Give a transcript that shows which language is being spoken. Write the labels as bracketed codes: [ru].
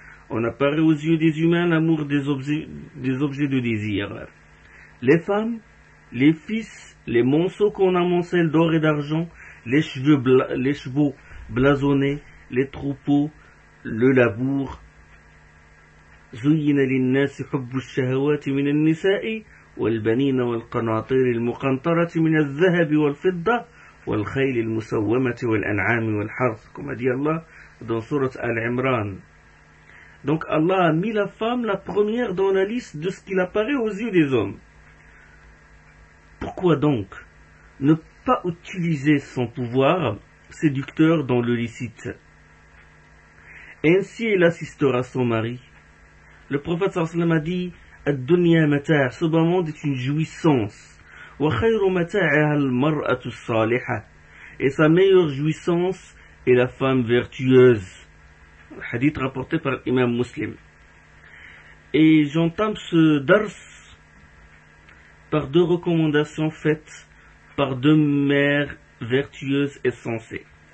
[fr] On apparaît aux yeux des humains l'amour des objets de désir. Les femmes, les fils, les monceaux qu'on amoncelle d'or et d'argent, les chevaux blasonnés, les troupeaux, le labour. [ar] زين للناس حب الشهوات من النساء والبنين والقناطير المقنطرة من الذهب والفضة والخيل المسومة والأنعام والحرث كما دي الله [fr] dans sourate Al-Imran. Donc Allah a mis la femme la première dans la liste de ce qu'il apparaît aux yeux des hommes. Pourquoi donc ne pas utiliser son pouvoir séducteur dans le licite? Ainsi elle assistera son mari. Le prophète sallallahu alayhi wa sallam a dit, [ar] الدنيا متاع. [fr] Ce bas monde est une jouissance. [ar] وخير متاعها المرأة الصالحة. [fr] Et sa meilleure jouissance est la femme vertueuse. Hadith rapporté par l'imam Muslim. Et j'entame ce dars par deux recommandations faites par deux mères vertueuses et sensées.